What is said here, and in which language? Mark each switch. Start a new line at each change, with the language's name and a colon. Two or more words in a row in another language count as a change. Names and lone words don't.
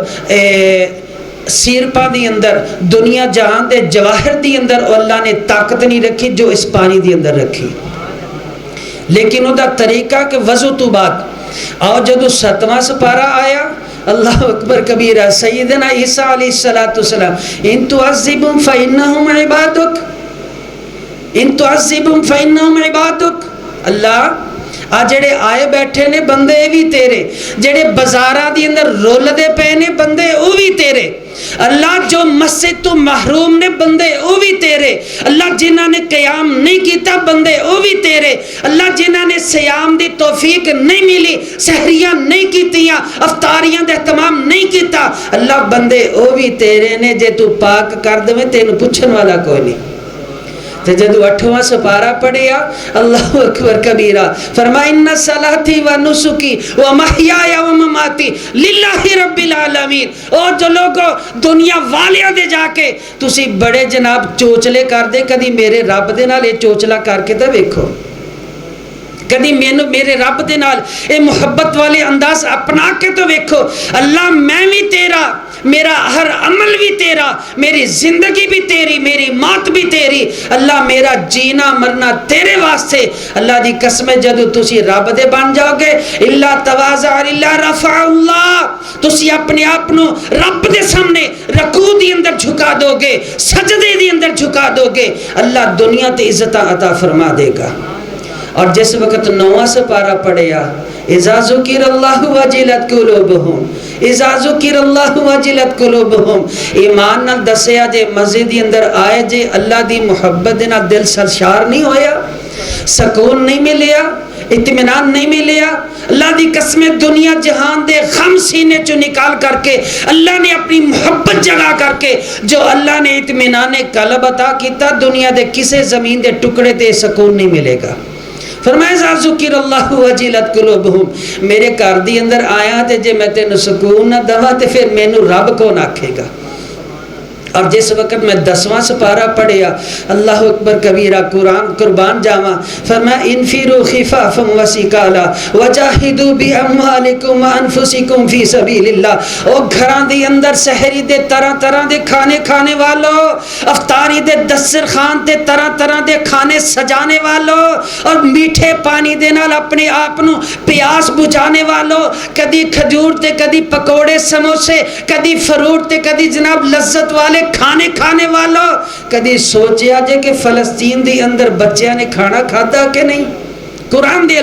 Punjabi: سیرپا دی اندر دنیا جہان دے جواہر دی اندر اللہ نے طاقت نہیں رکھی جو اس پانی دی اندر رکھی لیکن وہ دا طریقہ کہ وضو تو بعد اور جدو 7واں سپارہ آیا
Arabic: اللہ اکبر کبیرہ
Punjabi: سیدنا عیسیٰ علیہ السلام
Arabic: ان تعذبهم فإنهم عبادک ان تعذبهم فإنهم عبادک
Punjabi: اللہ آ جڑے آئے بیٹھے نے بندے بھی تیرے جڑے بازاراں دی اندر رول دے پے نے بندے او بھی تیرے اللہ جو مسجد تو محروم نے بندے او بھی تیرے اللہ جنہاں نے قیام نہیں کیتا بندے او بھی تیرے اللہ جنہاں نے صیام دی توفیق نہیں ملی سحریاں نہیں کیتیاں افطاریاں دے اہتمام نہیں کیتا اللہ بندے او بھی تیرے نے جے تو پاک کر دویں تینوں پوچھن والا کوئی نہیں تو جدو 8واں سپارہ پڑھیا
Arabic: اللہ اکبر کبیرہ
Punjabi: فرمائے
Arabic: ان صلاتی و نسکی و محیایا و مماتی للہ رب العالمین
Punjabi: اور جو لوگوں دنیا والیاں دے جا کے تسی بڑے جناب چوچلے کر دے کدی میرے رب دے نال اے چوچلا کر کے تے ویکھو کدی میرے رب دے نال اے محبت والے انداز اپنا کے تو ویکھو اللہ میں بھی تیرا میرا ہر عمل بھی تیرا میری زندگی بھی تیری میری موت بھی تیری اللہ میرا جینا مرنا تیرے واسطے اللہ دی قسم جدو تسی رب دے بن جاؤ گے
Arabic: اللہ تواضع اللہ رفع
Punjabi: اللہ تسی اپنے آپنو رب دے سامنے رکوع دی اندر جھکا دو گے سجدے دی اندر جھکا دو گے اللہ دنیا تے عزت عطا فرما دے گا اور جس وقت 9واں سپارہ پڑھیا
Arabic: اذا ذکر اللہ وجلت قلوبہم اذا ذکر اللہ وجلت قلوبہم
Punjabi: ایمان نال دسیا جے مسجد دی اندر آئے جے اللہ دی محبت دے نال دل سرشار نہیں ہویا سکون نہیں ملیا اطمینان نہیں ملیا اللہ دی قسم دنیا جہان دے غم سینے چو نکال کر کے اللہ نے اپنی محبت جگہ کر کے جو اللہ نے اطمینان قلب عطا کیتا دنیا دے کسے زمین دے ٹکڑے تے سکون نہیں ملے گا فرمایا
Arabic: ذا ذکر اللہ وجلت قلوبہم
Punjabi: میرے گھر دی اندر آیا تے جے میں تینوں سکون نہ دوا تے پھر مینوں رب کون آکھے گا اور جس وقت میں 10واں سپارہ پڑھیا
Arabic: اللہ اکبر کبیرہ
Punjabi: قرآن قربان جاواں فرمایا
Arabic: انفروا خفافا وثقالا وجاہدوا باموالکم وانفسکم فی سبیل اللہ
Punjabi: او گھراں دے اندر سحری دے طرح طرح دے کھانے کھانے والو افطاری دے دسترخوان تے طرح طرح دے کھانے سجانے والو اور میٹھے پانی دے نال اپنے آپ نو پیاس بجھانے والو کدی کھجور تے کدی پکوڑے سموسے کدی فروٹ تے کدی جناب لذت والے کھانے والوں کدی سوچیا جے کہ فلسطین دی اندر بچیاں نے کھانا کھادا کہ نہیں قرآن دے